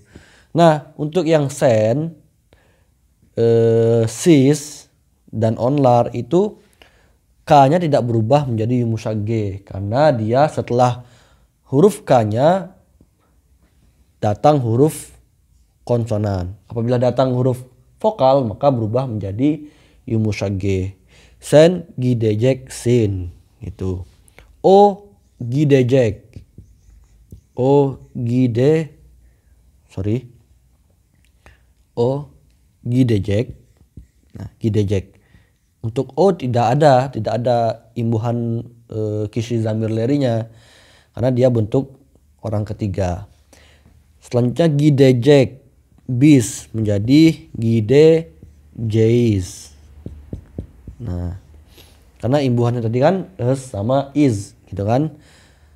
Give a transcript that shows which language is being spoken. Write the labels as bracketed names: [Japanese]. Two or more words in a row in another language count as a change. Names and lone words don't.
[Indonesian] Nah, untuk yang sen, sis dan onlar itu K-nya tidak berubah menjadi [Turkish] yumuşak G [Indonesian] karena dia setelah huruf K-nya datang huruf konsonan. Apabila datang huruf vokal maka berubah menjadi [Turkish] yumuşak G. Sen gideceksin gitu. O gidecek. O gidecek. [Indonesian] Nah, gidecek. Untuk O tidak ada imbuhan [Turkish] kisi zamir lerinya [Indonesian] karena dia bentuk orang ketiga. Selanjutnya [Turkish] gidecek bis [Indonesian] menjadi gideceğiz. Nah, karena imbuhannya tadi kan sama is gitu kan.